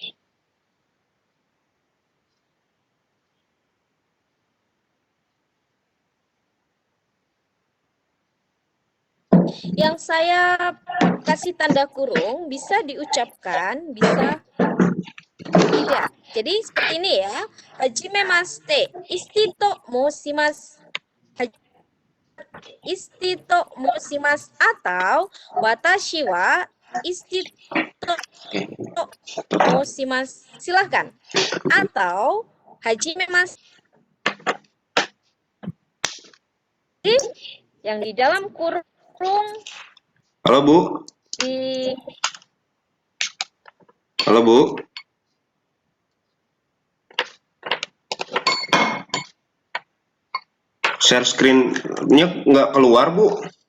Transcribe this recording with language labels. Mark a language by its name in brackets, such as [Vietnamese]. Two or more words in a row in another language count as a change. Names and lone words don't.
[Indonesian] Yang saya kasih tanda kurung bisa diucapkan, bisa tidak. Jadi seperti ini ya. [Japanese] はじめまして。Istito 申します. Istito moshimasu atau 私は istito 申します. [Indonesian] Silahkan. Atau hajimemashite yang di dalam kurung Halo Bu. di Halo Bu. Share screen-nya nggak keluar Bu.